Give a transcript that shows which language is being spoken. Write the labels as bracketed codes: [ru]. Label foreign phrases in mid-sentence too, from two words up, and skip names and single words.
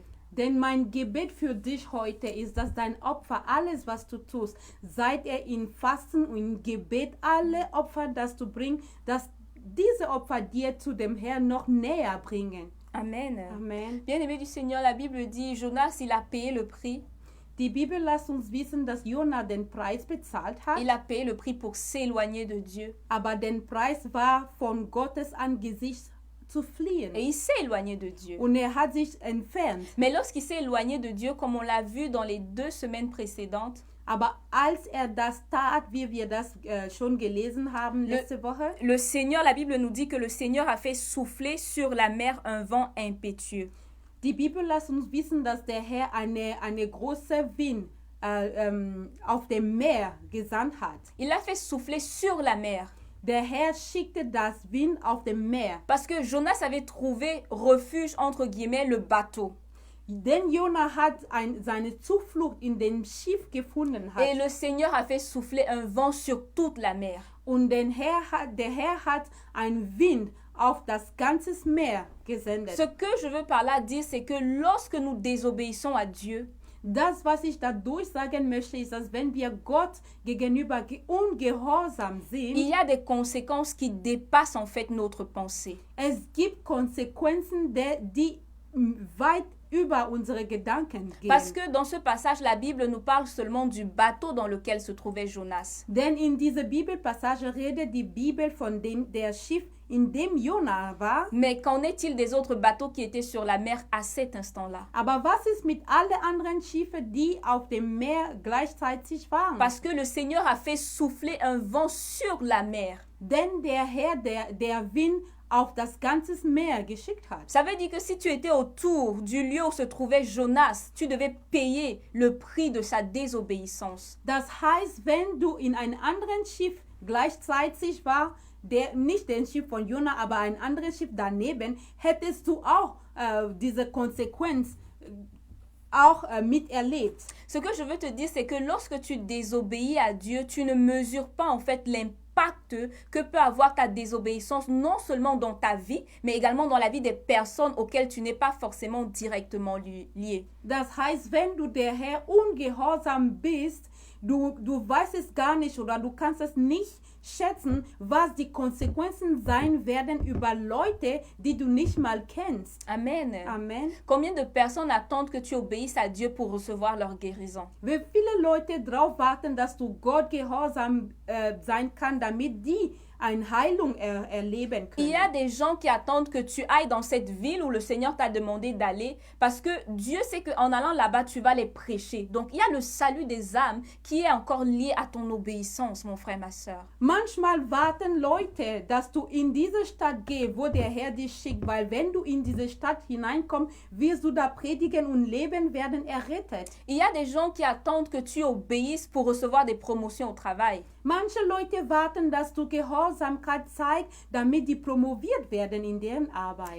[de] Denn mein Gebet für dich heute ist, dass dein Opfer, alles was du tust, seit in Fasten und in Gebet, alle Opfer, das du bringst, dass diese Opfer dir zu dem Herrn noch näher bringen. Amen. Amen. [fr] Bien-aimé du Seigneur, la Bible dit, Jonas, il a payé le prix. [de] Die Bibel lässt uns wissen, dass Jona den Preis bezahlt hat, [fr] Il a payé le prix pour s'éloigner de Dieu. [de] aber der Preis war, von Gottes Angesicht zu fliehen. [fr] Et il s'est éloigné de Dieu. [de] Und hat sich entfernt. [fr] Mais lorsqu'il s'est éloigné de Dieu, comme on l'a vu dans les 2 semaines précédentes, [de] Aber als das tat, wie wir das schon gelesen haben letzte Woche, [fr] le Seigneur, la Bible nous dit que le Seigneur a fait souffler sur la mer un vent impétueux. [de] Die Bibel lässt uns wissen, dass der Herr eine große Wind auf dem Meer gesandt hat. [fr] Il a fait souffler sur la mer. [de] Der Herr schickte das Wind auf dem Meer. [fr] Parce que Jonas avait trouvé refuge, entre guillemets, le bateau. [de] Denn Jona hat seine Zuflucht in dem Schiff gefunden hat. [fr] Et le Seigneur a fait souffler un vent sur toute la mer. [de] Und der Herr hat einen Wind auf das ganze Meer gesendet. [fr] Ce que je veux par là dire, c'est que lorsque nous désobéissons à Dieu, [de] das, was ich dadurch sagen möchte, ist, dass wenn wir Gott gegenüber ungehorsam sind, [fr] il y a des conséquences qui dépassent en fait notre pensée. [de] Es gibt Konsequenzen, die weit über unsere Gedanken gehen. [fr] Parce que dans ce passage, la Bible nous parle seulement du bateau dans lequel se trouvait Jonas. [de] Denn in dieser Bibelpassage redet die Bibel von der Schiff, in dem Jona war. [fr] Mais qu'en est-il des autres bateaux qui étaient sur la mer à cet instant-là? [de] Aber was ist mit allen anderen Schiffen, die auf dem Meer gleichzeitig waren? [fr] Parce que le Seigneur a fait souffler un vent sur la mer. [de] Denn der Herr, der Wind auf das ganze Meer geschickt hat. [fr] Ça veut dire que si tu étais autour du lieu où se trouvait Jonas, tu devais payer le prix de sa désobéissance. [de] Das heißt, wenn du in einem anderen Schiff gleichzeitig war, nicht das Schiff von Jona, aber ein anderes Schiff daneben, hättest du auch diese Konsequenz auch miterlebt. [fr] Ce que je veux te dire, c'est que lorsque tu désobéis à Dieu, tu ne mesures pas en fait l'impact que peut avoir ta désobéissance, non seulement dans ta vie, mais également dans la vie des personnes auxquelles tu n'es pas forcément directement lié. [de] Das heißt, wenn du der Herr ungehorsam bist, du weißt es gar nicht oder du kannst es nicht schätzen, was die Konsequenzen sein werden über Leute, die du nicht mal kennst. Amen. Amen. [fr] Combien de personnes attendent que tu obéisses à Dieu pour recevoir leur guérison? [de] Wie viele Leute darauf warten, dass du Gott gehorsam sein kann, damit die eine Heilung erleben können. [fr] Il y a des gens qui attendent que tu ailles dans cette ville où le Seigneur t'a demandé d'aller parce que Dieu sait qu'en allant là-bas, tu vas les prêcher. Donc, il y a le salut des âmes qui est encore lié à ton obéissance, mon frère, ma soeur. [de] Manchmal warten Leute, dass du in diese Stadt gehst, wo der Herr dich schickt, weil wenn du in diese Stadt hineinkommst, wirst du da predigen und Leben werden errettet. [fr] Il y a des gens qui attendent que tu obéisses pour recevoir des promotions au travail. [de] Manche Leute warten, dass du Gehorsamkeit zeigst, damit die promoviert werden in deren Arbeit.